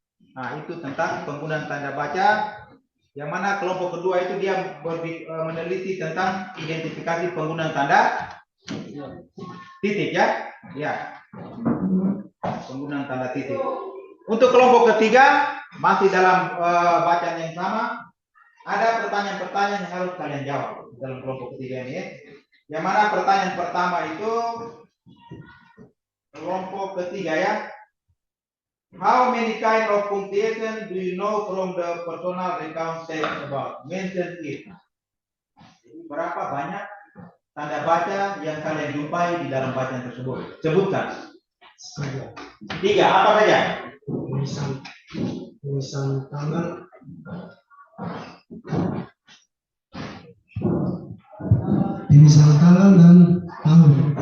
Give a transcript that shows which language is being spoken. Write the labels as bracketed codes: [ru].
[id] Nah, itu tentang penggunaan tanda baca. Yang mana kelompok kedua itu dia meneliti tentang identifikasi penggunaan tanda titik ya. Ya. Penggunaan tanda titik. Untuk kelompok ketiga masih dalam bacaan yang sama, ada pertanyaan-pertanyaan yang harus kalian jawab dalam kelompok ketiga ini ya. Yang mana pertanyaan pertama itu kelompok ketiga ya. [en] How many kind of punctuation do you know from the personal recount said about? Mention it. [id] Jadi, berapa banyak tanda baca yang kalian jumpai di dalam bacaan tersebut? Sebutkan. 3. Apa saja? Tulisan tangan, tulisan tangan dan tahun.